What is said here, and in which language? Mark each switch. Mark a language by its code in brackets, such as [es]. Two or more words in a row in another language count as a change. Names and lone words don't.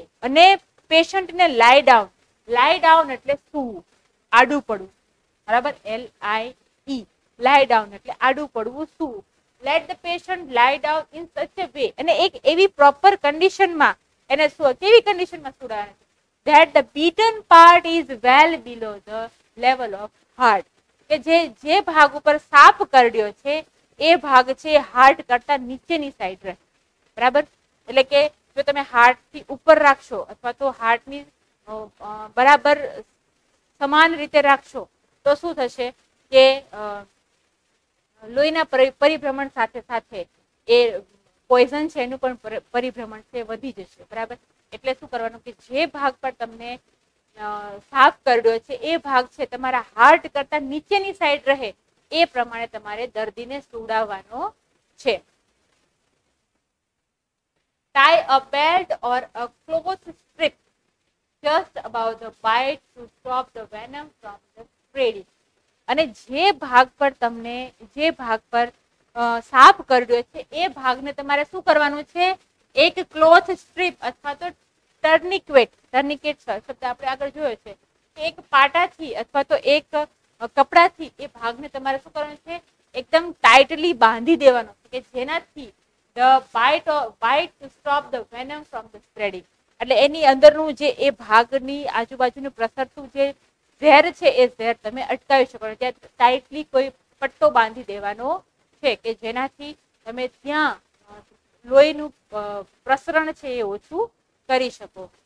[gu] અને પેશન્ટને [en] lie down, lie down [gu] એટલે સૂવું, આડું પડવું. બરાબર? LIE, [en] lie down [gu] એટલે આડું પડવું, સૂવું. [en] let the patient lie down in such a way. [gu] અને એક એવી પ્રોપર કન્ડિશનમાં એને કેવી કન્ડિશનમાં સુડાવે? [en] That the beaten part is well below the level of heart. [gu] કે જે ભાગ ઉપર સાપ કરડ્યો છે એ ભાગ છે હાર્ટ કરતા નીચેની સાઈડ રહે. બરાબર? એટલે કે જો તમે હાર્ટ થી ઉપર રાખશો અથવા તો હાર્ટની બરાબર સમાન રીતે રાખશો તો શું થશે કે લોહીના પરિભ્રમણ સાથે સાથે એ પોઈઝન છે એનું પણ પરિભ્રમણ છે વધી જશે. બરાબર, એટલે શું કરવાનું કે જે ભાગ પર તમને સાફ કર્યો છે એ ભાગ છે તમારા હાર્ટ કરતા નીચેની સાઈડ રહે એ પ્રમાણે તમારે દર્દીને સુવડાવવાનો છે. [en] Tie a belt or a cloth strip just above the bite to stop the venom from the spreading. [gu] અને જે ભાગ પર તમને જે ભાગ પર સાફ કર્યો છે એ ભાગને તમારે શું કરવાનું છે? એક [en] cloth strip [gu] અથવા તો ટર્નિકેટ શબ્દ આપણે આગળ જોયો છે. એક પાટાથી અથવા તો એક કપડાથી એ ભાગને તમારે શું કરવાનું છે? એકદમ ટાઈટલી બાંધી દેવાનો છે કે જેનાથી [en] the bite to stop the venom from the spreading. [gu] એટલે એની અંદરનું જે એ ભાગની આજુબાજુનું પ્રસરતું જે ઝેર છે એ ઝેર તમે અટકાવી શકો. ત્યાં ટાઈટલી કોઈ પટ્ટો બાંધી દેવાનો છે કે જેનાથી તમે ત્યાં લોહીનું પ્રસરણ છે એ ઓછું કરી શકો.